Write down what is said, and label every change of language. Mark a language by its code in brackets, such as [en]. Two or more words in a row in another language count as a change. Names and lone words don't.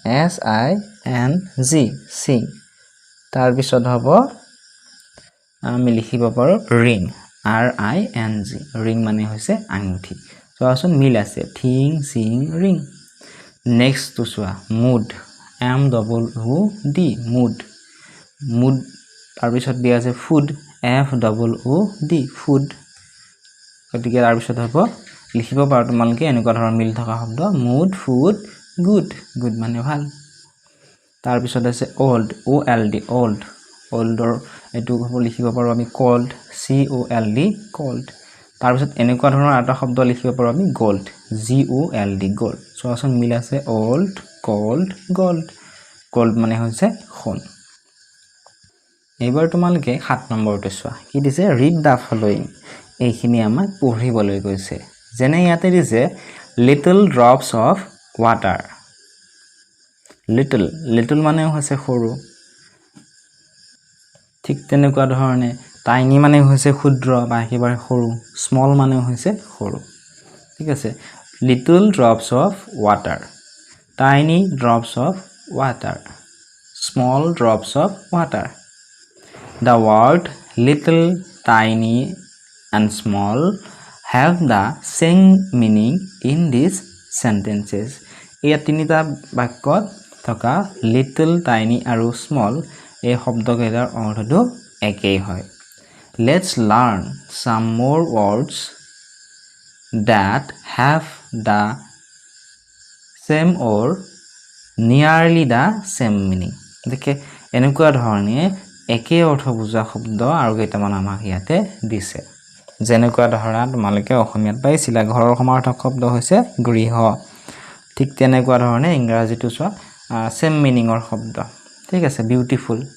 [en] SING sing [as] তাৰ পিছত হ'ব আমি লিখিব পাৰো [en] ring RING ring [as] মানে হৈছে আঙুঠি চোৱাচোন মিল আছে [en] thing sing ring [as] নেক্সট তো চোৱা [en] mood MOOD mood [as] তাৰ পিছত দিয়া আছে [en] food FOOD food [as] গতিকে তাৰ পিছত হ'ব লিখিব পাৰো তোমালোকে এনেকুৱা ধৰণৰ মিল থকা শব্দ [en] mood food good [as] মানে ভাল তাৰ পিছত আছে [en] old OLD oldৰ [as] এটো হ'ব লিখিব পাৰো আমি [en] cold COLD [as] তাৰ পিছত এনেকুৱা ধৰণৰ এটা শব্দ লিখিব পাৰো আমি [en] gold GOLD gold [as] চোৱাচোন মিল আছে [en] old cold gold [as] মানে হৈছে সোণ এবাৰ তোমালোকে 7 নম্বৰটো চোৱা কি দিছে [en] read the following [as] এইখিনি আমাক পঢ়িবলৈ কৈছে যেনে ইয়াতে দিছে [en] little drops of water [as] little মানে হৈছে সৰু ঠিক তেনেকুৱা ধৰণে tiny মানে হৈছে ক্ষুদ্ৰ বা একেবাৰে সৰু small মানে হৈছে সৰু ঠিক আছে [en] little drops of water tiny drops of water small drops of water the word little tiny and small have the same meaning in these sentences [as] এই তিনিটা বাক্যত থকা [en] little tiny [as] আৰু small এই শব্দকেইটাৰ অৰ্থটো একেই হয় [en] let's learn some more words that have the same or nearly the same meaning [as] দেখে এনেকুৱা ধৰণে একে অৰ্থ বুজা শব্দ আৰু কেইটামান আমাক ইয়াতে দিছে যেনেকুৱা ধৰণা তোমালোকে অসমীয়াত পাইছিলা ঘৰৰ সমাৰ্থক শব্দ হৈছে গৃহ ঠিক তেনেকুৱা ধৰণে ইংৰাজীটো চোৱা [en] same meaning [as] শব্দ ঠিক আছে বিউটিফুল